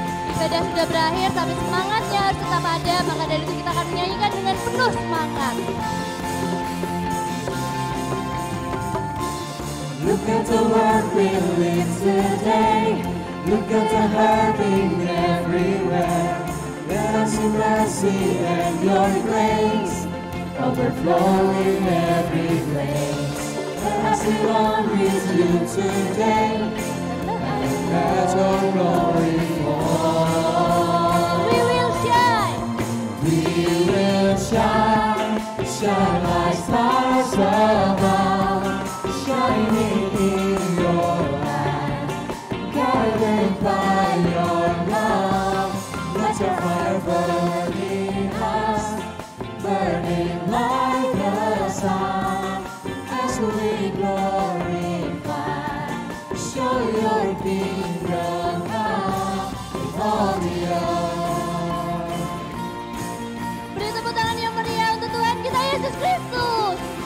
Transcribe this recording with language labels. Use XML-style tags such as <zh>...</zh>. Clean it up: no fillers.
<id>Ibadah sudah berakhir, tapi semangatnya harus tetap ada, maka dari itu kita akan menyanyikan dengan penuh semangat.</id> <en>Look at the world we live today. Look at the hurting everywhere. Let us see mercy and your grace overflowing every place. Let us belong with you today. And let your glory fall. We will shine. We will shine. your kingdom come in all the earth.</en> <id>Beri tepuk tangan yang meriah untuk Tuhan kita Yesus Kristus.</id>